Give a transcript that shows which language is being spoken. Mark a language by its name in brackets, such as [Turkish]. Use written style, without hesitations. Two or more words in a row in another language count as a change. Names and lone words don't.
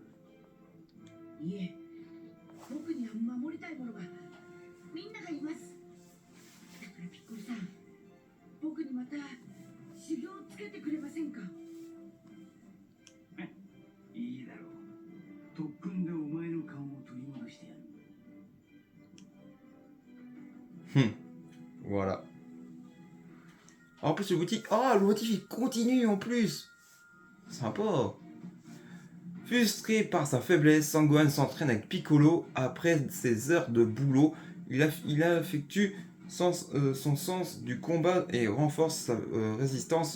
[Japanese] いえ、僕には守りたいものがみんながいます。だからピッコロさん、僕にまた修行をつけてくれませんか？いいだろう。特訓でお前の勘を取り戻してやる。 [French] Voilà. En plus, le motif. Ah, le motif il continue en plus. Sympa. Frustré par sa faiblesse, Sangohan s'entraîne avec Piccolo. Après ses heures de boulot, il effectue son sens du combat et renforce sa résistance.